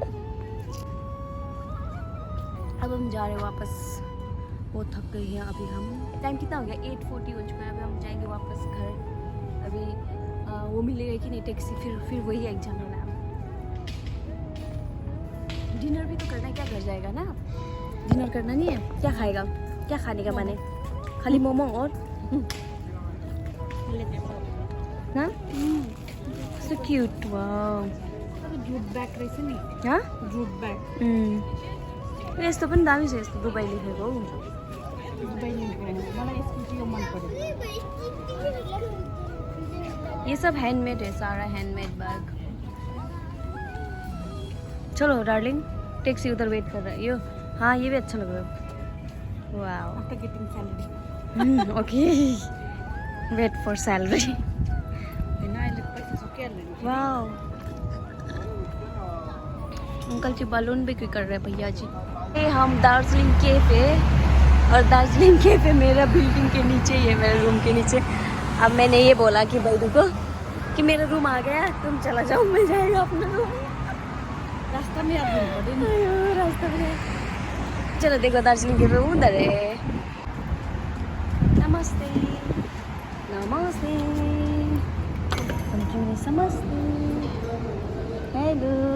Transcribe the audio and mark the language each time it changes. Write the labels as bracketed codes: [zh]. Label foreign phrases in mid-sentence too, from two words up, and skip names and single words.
[hi] अब हम जा रहे हैं वापस वो थक गई है अभी हम टाइम कितना हो गया 8:40 हो चुका है अभी हम जाएंगे वापस घर अभी वो मिलेगा कि नहीं टैक्सी फिर वही एग्जाम होना है डिनर भी तो करना है क्या घर जाएगा ना डिनर करना नहीं है क्या खाएगा क्या खाने का बने खाली मोमो और ना [en] so cute [hi] वाओ [en] jute bag [ne] रहेछ नि हाँ [en] jute bag [ne] यस्तो पनि दामी छ यस्तो दुबई लेखेको हौ दुबई लेखेको मलाई यसको चाहिँ यो मन पर्यो [hi] ये सब हैंडमेड है सारा [en] handmade bag [hi] चलो डार्लिंग टैक्सी उधर वेट कर रहा है यो हाँ ये भी अच्छा लग रहा है वाओ [en] after getting salary okay wait for salary [ne] हैन अहिले पैसा सकिहाल्यो नि [hi] वाओ अंकल जी बलून बिक्री कर रहे हैं भैया जी ये हम दार्जिलिंग कैफे और दार्जिलिंग कैफे मेरा बिल्डिंग के नीचे ही है मेरे रूम के नीचे अब मैंने ये बोला कि भाई रुको कि मेरा रूम आ गया तुम चला जाओ मैं जाएगा अपना रूम रास्ता में [ne] याद गर्नु पर्दैन [hi] रास्ता में चलो देखो दार्जिलिंग कैफे उधर है नमस्ते नमस्ते नमस्ते हेलो